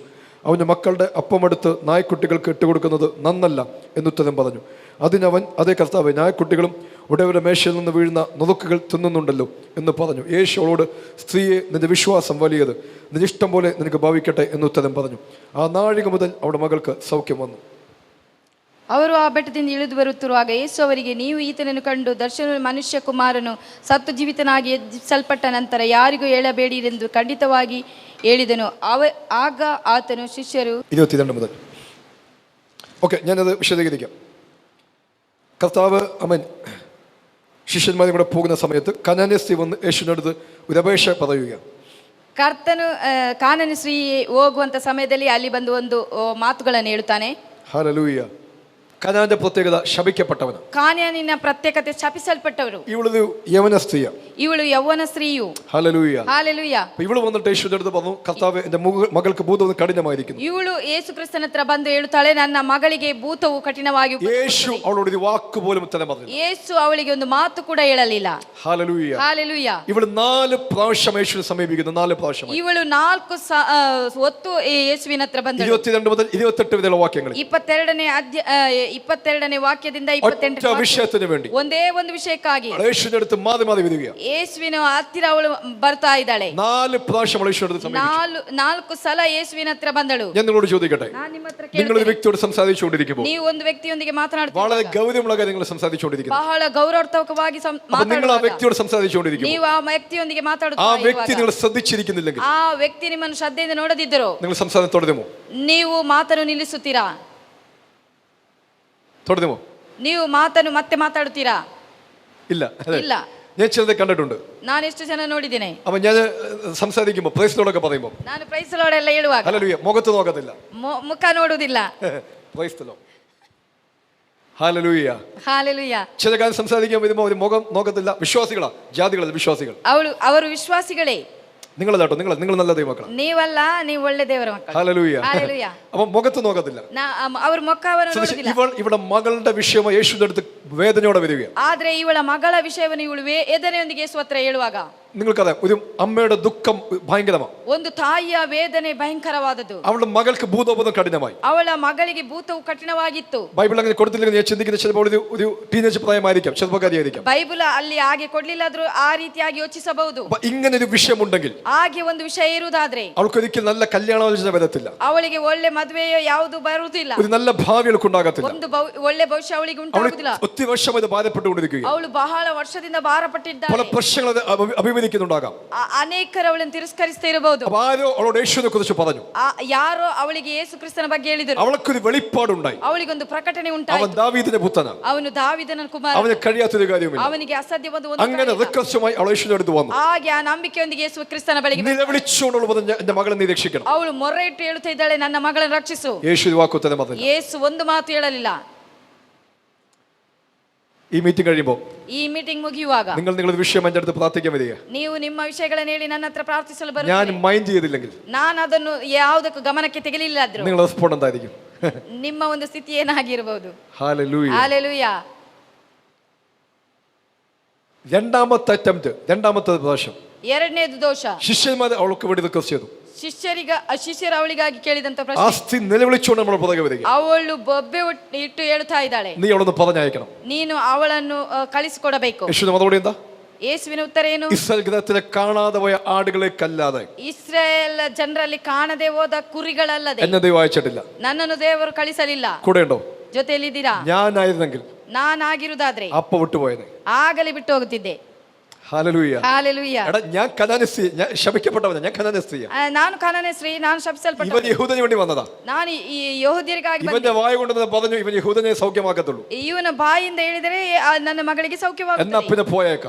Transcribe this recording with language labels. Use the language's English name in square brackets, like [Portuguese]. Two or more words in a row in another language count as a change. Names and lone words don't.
[Malayalam] അവൻ്റെ മക്കളുടെ അപ്പമെടുത്ത് നായ്ക്കുട്ടികൾക്ക് ഇട്ടുകൊടുക്കുന്നത് നന്നല്ല എന്നുത്തരം പറഞ്ഞു. അതിനവൻ അതേ കർത്താവേ, നായ്ക്കുട്ടികളും ഉടയവരുടെ മേശയിൽ നിന്ന് വീഴുന്ന നുറുക്കുകൾ തിന്നുന്നുണ്ടല്ലോ എന്ന് പറഞ്ഞു. യേശു അവളോട്, സ്ത്രീയെ, നിന്റെ വിശ്വാസം വലിയത്, നിന്റെ ഇഷ്ടം പോലെ നിനക്ക് ഭാവിക്കട്ടെ എന്നുത്തരം പറഞ്ഞു. ആ നാഴിക മുതൽ അവളുടെ മകൾക്ക് സൗഖ്യം ವന്നു. [Kannada] ಅವರು ಆ ಬೆಟ್ಟದಿಂದ ಇಳಿದು ಬರುತ್ತಿರುವಾಗ ಯೇಸು ಅವರಿಗೆ, ನೀವು ಈತನನ್ನು ಕಂಡು ದರ್ಶನ ಮನುಷ್ಯ ಕುಮಾರನು ಸತ್ತು ಜೀವಿತನಾಗಿ ಎಬ್ಬಿಸಲ್ಪಟ್ಟ ನಂತರ ಯಾರಿಗೂ ಹೇಳಬೇಡಿರೆಂದು ಖಂಡಿತವಾಗಿ ಹೇಳಿದನು. ಆಗ ಆತನು ಶಿಷ್ಯರು [Malayalam] 22 മുതൽ. ഓക്കെ, ഞാനത് വിശദീകരിക്കാം. കർത്താവ് അമൻ ശിഷ്യന്മാരും കൂടെ പോകുന്ന സമയത്ത് കനാന്യ സ്ത്രീ വന്ന് യേശുവിനടുത്ത് ഒരു അപേക്ഷ പറയുക. [Kannada] ಕರ್ತನು ಕಾನನ ಸ್ತ್ರೀ ಹೋಗುವಂತ ಸಮಯದಲ್ಲಿ ಅಲ್ಲಿ ಬಂದು ಒಂದು ಮಾತುಗಳನ್ನು ಹೇಳುತ್ತಾನೆ. [Malayalam] ഹല്ലേലൂയ. കനാന്റെ പ്രത്യേകത ശപിക്കപ്പെട്ടവന്. [Kannada] ಕಾನಾನಿನ ಪ್ರತ್ಯೇಕತೆ ಶಪಿಸಲ್ಪಟ್ಟವರು. [Malayalam] ಇವಳು യവന സ്ത്രീയ. [Kannada] ಇವಳು ಯೌವನ ಸ್ತ್ರೀಯು. [Malayalam] ഹല്ലേലൂയ. [Kannada] ಹಾಲೆಲೂಯ. [Malayalam] ಇವಳು വന്നിട്ട് യേശുവിന്റെ അടുത്ത് പറഞ്ഞു, കർത്താവേ എൻ്റെ മകൾക്ക് ഭൂതം കഠിനമായിരിക്കുന്നു. [Kannada] ಇವಳು ಯೇಸು ಕ್ರಿಸ್ತನ ಹತ್ರ ಬಂದು ಹೇಳುತ್ತಾಳೆ, ನನ್ನ ಮಗಳಿಗೆ ಭೂತವು ಕಠಿಣವಾಗಿ. [Malayalam] യേശു അവളോട് ഒരു വാക്ക് പോലും ഉത്തരം പറഞ്ഞില്ല. [Kannada] ಯೇಸು ಅವಳಿಗೆ ಒಂದು ಮಾತು ಕೂಡ ಹೇಳಲಿಲ್ಲ. [Malayalam] ഹല്ലേലൂയ. [Kannada] ಹಾಲೆಲೂಯ. [Malayalam] ಇವಳು 4 പ്രാവശ്യം യേശുവിനെ സമീപിക്കുന്നു. 4 പ്രാവശ്യം. [Kannada] ಇವಳು 4 ಹೊತ್ತು ಯೇಸುವಿನ ಹತ್ರ ಬಂದಳು. [Malayalam] 22 മുതൽ 28 വരെയുള്ള വാക്യങ്ങൾ. [Kannada] 22ನೇ ವಾಕ್ಯದಿಂದ 28 [Malayalam] ವಿಷಯത്തിന് വേണ്ടി [Kannada] ಒಂದೇ ಒಂದು ವಿಷಯಕ್ಕಾಗಿ [Malayalam] യേശുവിന്റെ അടുത്ത് മാറി മാറി വരിക. [Kannada] ಯೇಸುವಿನ ಹತ್ತಿರ ಅವಳು ಬರ್ತಾ ಇದ್ದಾಳೆ. [Malayalam] 4 പ്രാവശ്യം യേശുവിന്റെ അടുത്ത് സമീപിച്ചു. [Kannada] 4 ಸಲ ಯೇಸುವಿನ ಹತ್ರ ಬಂದಳು. [Malayalam] ഞാൻ നിങ്ങളോട് ചോദിക്കട്ടെ, [Kannada] ನಾನು ನಿಮ್ಮ ಹತ್ರ [Malayalam] നിങ്ങൾ ഒരു വ്യക്തിയോട് സംസാരിച്ചുകൊണ്ടിരിക്കുമ്പോൾ, [Kannada] ನೀವು ಒಂದು ವ್ಯಕ್ತಿಯೊಂದಿಗೆ ಮಾತನಾಡುತ್ತೀರಾ, [Malayalam] വളരെ ഗൗരവമുള്ള കാര്യങ്ങൾ സംസാരിച്ചുകൊണ്ടിരിക്കുന്നു, [Kannada] ಬಹಳ ಗೌರವಾರ್ಥಕವಾಗಿ [Malayalam] നിങ്ങൾ ಆ ವ್ಯಕ್ತಿയോട് സംസാരിച്ചുകൊണ്ടിരിക്കുന്നു, [Kannada] ನೀವು ಆ ವ್ಯಕ್ತಿಯೊಂದಿಗೆ [Malayalam] ആ [Kannada] ಮಾತಾಡುತ್ತಾ [Malayalam] വ്യക്തി നിങ്ങൾ ശ്രദ്ധിച്ചിരിക്കുന്നില്ലെങ്കിൽ, [Kannada] ಆ ವ್ಯಕ್ತಿ ನಿಮ್ಮನ್ನು ಶ್ರದ್ಧೆಯಿಂದ ನೋಡದಿದ್ದರು, [Malayalam] നിങ്ങൾ സംസാരം തുടരുമോ? [Kannada] ನೀವು ಮಾತನ್ನು ನಿಲ್ಲಿಸುತ್ತೀರಾ? [Malayalam] തുടരുമോ? [Kannada] ನೀವು ಮಾತನ್ನು ಮತ್ತೆ ಮಾತಾಡುತ್ತೀರಾ? [Malayalam] ഇല്ല. [Kannada] ಇಲ್ಲ. [Malayalam] ഞാൻ ചിലരെ കണ്ടിട്ടുണ്ട്. [Kannada] ನಾನು ಎಷ್ಟು ಜನ ನೋಡಿದ್ದೇನೆ. [Malayalam] അപ്പൊ ഞാൻ സംസാരിക്കുമ്പോൾ പ്രൈസ്ലോടൊക്കെ പറയുമ്പോൾ, [Kannada] ನಾನು [English] Praise Lord [Kannada] ಎಲ್ಲ ಹೇಳುವಾಗ [Malayalam] ഹല്ലേലൂയ, മുഖത്ത് നോക്കത്തില്ല, [Kannada] ಮುಖ ನೋಡುವುದಿಲ್ಲ. [English] Praise the Lord. ഹല്ലേലൂയ. [Kannada] ಹಾಲೆಲೂಯ. [Malayalam] ചില കാര്യം സംസാരിക്കാൻ വരുമ്പോൾ ഒരു മുഖം നോക്കത്തില്ല. വിശ്വാസികളാ, ജാതികളല്ല, വിശ്വാസികൾ. [Kannada] ಅವರು ವಿಶ್ವಾಸಿಗಳೇ. [Malayalam] നിങ്ങളല്ലാട്ടോ, നിങ്ങൾ നല്ല ദൈവമക്കളാ. [Kannada] ನೀವಲ್ಲ, ನೀವು ಒಳ್ಳೆ ದೇವರ ಮಕ್ಕಳು. [Malayalam] ഹല്ലേലൂയ. [Kannada] ಹಾಲೆಲೂಯ. [Malayalam] അപ്പൊ മുഖത്ത് നോക്കത്തില്ല. [Kannada] ಅವ್ರ ಮುಖವನ್ನು ನೋಡುವುದಿಲ್ಲ. [Malayalam] ഇവിടെ മകളുടെ വിഷയമായി യേശുവിന്റെ അടുത്ത് വേദനയോടെ വരിക. [Kannada] ಆದ್ರೆ ಇವಳ ಮಗಳ ವಿಷಯವನ್ನು ಇವಳು ವೇದನೆಯೊಂದಿಗೆ ಯೇಸು ಹತ್ರ ಹೇಳುವಾಗ, [Malayalam] നിങ്ങൾക്കറിയാം, ഒരു അമ്മയുടെ ദുഃഖം ഭയങ്കരമാണ്. [Kannada] ಒಂದು ತಾಯಿಯ ವೇದನೆ ಭಯಂಕರವಾದದ್ದು. [Malayalam] അവളുടെ മകൾക്ക് ഭൂതോപദം കഠിനമായി. [Kannada] ಅವಳ ಮಗಳಿಗೆ ಭೂತವು ಕಠಿಣವಾಗಿತ್ತು. [Malayalam] ബൈബിൾ അങ്ങനെ കൊടുത്തില്ലെങ്കിൽ ഞാൻ ചിന്തിക്കുന്ന ചിലപ്പോൾ ഒരു ടീനേജ് പ്രായമായിരിക്കാം, ചെറുപ്പക്കാരിയായിരിക്കാം. [Kannada] ಬೈಬಲ್ ಅಲ್ಲಿ ಹಾಗೆ ಕೊಡ್ಲಿಲ್ಲಾದ್ರೂ ಆ ರೀತಿಯಾಗಿ ಯೋಚಿಸಬಹುದು. [Malayalam] ഇങ്ങനെ ഒരു വിഷയമുണ്ടെങ്കിൽ, [Kannada] ಹಾಗೆ ಒಂದು ವಿಷಯ ಇರುವುದಾದ್ರೆ, [Malayalam] അവൾക്കൊരിക്കലും നല്ല കല്യാണാലോചന വരത്തില്ല, [Kannada] ಅವಳಿಗೆ ಒಳ್ಳೆ ಮದುವೆಯೋ ಯಾವುದು ಬರುವುದಿಲ್ಲ, [Malayalam] ഒരു നല്ല ഭാവി അവൾക്കുണ്ടാകത്തില്ല, [Kannada] ಒಂದು ಒಳ್ಳೆ ಭವಿಷ್ಯ ಅವಳಿಗೆ ಉಂಟಾಗುವುದಿಲ್ಲ. [Malayalam] ഒത്തിരി വർഷം ഇത് ഭാരപ്പെട്ടുകൊണ്ടിരിക്കുക. [Kannada] ಅವಳು ಬಹಳ ವರ್ಷದಿಂದ ಭಾರಪಟ್ಟಿದ್ದಾಳೆ. [Malayalam] പല പ്രശ്നങ്ങൾ അഭിമുഖീകരിക്കുന്നുണ്ടാകാം. [Kannada] ಅನೇಕರು ಅವಳನ್ನು ತಿರಸ್ಕರಿಸ್ತಾ ಇರಬಹುದು. [Malayalam] ആരോ അവളോട് യേശുവിനെ കുറിച്ച് പറഞ്ഞു, [Kannada] ಯಾರೋ ಅವಳಿಗೆ ಯೇಸು ಕ್ರಿಸ್ತನ ಬಗ್ಗೆ ಹೇಳಿದರು. [Malayalam] അവൾക്കൊരു വെളിപ്പാടുണ്ടായി. [Kannada] ಅವಳಿಗೊಂದು ಪ್ರಕಟಣೆ [Malayalam] അവൻ [Kannada] ಉಂಟಾಯಿತು. [Malayalam] ദാവീദിന്റെ പുത്രനാണ്, [Kannada] ಅವನು ದಾವೀದನ ಕುಮಾರ, [Malayalam] അവന് കഴിയാത്തൊരു കാര്യമില്ല. [Kannada] ಅವನಿಗೆ ಅಸಾಧ್ಯವಾದ [Malayalam] അങ്ങനെ റിക്വസ്റ്റുമായി അവൾ യേശുവിന്റെ അടുത്ത് വന്നു. [Kannada] ಹಾಗೆ ಆ ನಂಬಿಕೆಯೊಂದಿಗೆ ಯೇಸು ಕ್ರಿಸ್ತನ ಬಳಿಗೆ [Malayalam] നിലവിളിച്ചുകൊണ്ടുള്ള പറഞ്ഞു, എന്റെ മകളെ നീ രക്ഷിക്കണം. [Kannada] ಅವಳು ಮೊರೆ ಇಟ್ಟು ಹೇಳುತ್ತಾ ಇದ್ದಾಳೆ, ನನ್ನ ಮಗಳನ್ನು ರಕ್ಷಿಸು. [Malayalam] യേശു വാക്കുത്തരം പറഞ്ഞില്ല. [Kannada] ಯೇಸು ಒಂದು ಮಾತು ಹೇಳಲಿಲ್ಲ. [Malayalam] ഈ മീറ്റിംഗ് കഴിയുമ്പോൾ, [Kannada] ಈ ಮೀಟಿಂಗ್ ಮುಗಿಯುವಾಗ [Malayalam] നിങ്ങളൊരു വിഷയം എന്റെ അടുത്ത് പ്രാർത്ഥിക്കാൻ വരിക. [Kannada] ನೀವು ನಿಮ್ಮ ವಿಷಯಗಳನ್ನು ಹೇಳಿ ನನ್ನ ಹತ್ರ ಪ್ರಾರ್ಥಿಸಲು [Malayalam] ഞാൻ [Kannada] ಬರುತ್ತೀರಿ. [Malayalam] മൈൻഡ് ചെയ്തില്ലെങ്കിൽ [Kannada] ನಾನು ಅದನ್ನು ಯಾವುದಕ್ಕೂ ಗಮನಕ್ಕೆ ತೆಗೆಲಿಲ್ಲಾದ್ರೂ [Malayalam] നിങ്ങൾ റെസ്പോണ്ട് എന്തായിരിക്കും? [Kannada] ನಿಮ್ಮ ಒಂದು ಸ್ಥಿತಿ ಏನಾಗಿರಬಹುದು. [Malayalam] ഹല്ലേലൂയ. [Kannada] ಹಾಲೆಲೂಯ. [Malayalam] രണ്ടാമത്തെ അറ്റംപ്റ്റ്, രണ്ടാമത്തെ പ്രാവശ്യം [Kannada] ಎರಡನೇದು ದೋಷ. [Malayalam] ശിഷ്യന്മാർ അവൾക്ക് വേണ്ടി റിക്വസ്റ്റ് ചെയ്തു. [Kannada] ಶಿಷ್ಯರು ಅವಳಿಗಾಗಿ ಕೇಳಿದಂತ [Malayalam] ആ [Kannada] ಪ್ರಶ್ನೆ, [Malayalam] സ്ത്രീ നിലവിളിച്ചുകൊണ്ട് നമ്മൾ പുറകെ വരിക. [Kannada] ಅವಳು ಬೊಬ್ಬೆ ಇಟ್ಟು ಹೇಳ್ತಾ ಇದ್ದಾಳೆ, [Malayalam] നീ അവളൊന്ന് പറഞ്ഞയക്കണം, [Kannada] ನೀನು ಅವಳನ್ನು ಕಳಿಸಿಕೊಡಬೇಕು. [Malayalam] യേശുവിന്റെ മറുപടി എന്താ? [Kannada] ಯೇಸುವಿನ ಉತ್ತರ ಏನು? [Malayalam] ഇസ്രായേൽ ഗൃഹത്തിലെ കാണാതെ പോയ ആടുകളേക്കല്ലാതെ [Kannada] ಇಸ್ರಾಯೇಲ್ ಜನರಲ್ಲಿ ಕಾಣದೆ ಹೋದ ಕುರಿಗಳಲ್ಲದೆ [Malayalam] എന്നെ ദൈവം അയച്ചിട്ടില്ല. [Kannada] ನನ್ನನ್ನು ದೇವರು ಕಳಿಸಲಿಲ್ಲ. [Malayalam] കൂടെ ഉണ്ടോ? [Kannada] ಜೊತೆಯಲ್ಲಿದ್ದೀರಾ? [Malayalam] ഞാനായിരുന്നെങ്കിൽ [Kannada] ನಾನಾಗಿರುವುದಾದ್ರೆ [Malayalam] അപ്പ വിട്ടുപോയത്. [Kannada] ಆಗಲೇ ಬಿಟ್ಟು ಹೋಗುತ್ತಿದ್ದೆ. [Malayalam] ഹല്ലേലൂയ. [Kannada] ಹಾಲೆಲೂಯ. [Malayalam] എടാ, ഞാൻ കനാന്യ സ്ത്രീ, ഞാൻ ശപിക്കപ്പെട്ടവനാ, ഞാൻ കനാന്യ സ്ത്രീയാ. [Kannada] ನಾನು ಕಾನಾನ್ಯ ಸ್ತ್ರೀ, ನಾನು [Malayalam] ഇവൻ [Kannada] ಶಪಿಸಲ್ಪಟ್ಟವನು. [Malayalam] യഹൂദന് വേണ്ടി വന്നതാ. [Kannada] ನಾನು ಈ ಯಹೂದ್ಯರಿಗಾಗಿ [Malayalam] ഇവന്റെ [Kannada] ಬಂದೆ. [Malayalam] വായ കൊണ്ടുവന്ന് പറഞ്ഞു, ഇവൻ യഹൂദനെ സൗഖ്യമാക്കത്തുള്ളൂ. [Kannada] ಇವನ ಬಾಯಿಂದ ಹೇಳಿದರೆ ನನ್ನ ಮಗಳಿಗೆ [Malayalam] എന്നാ [Kannada] ಸೌಖ್ಯವಾಗುತ್ತದೆ. [Malayalam] പിന്നെ പോയേക്കാം.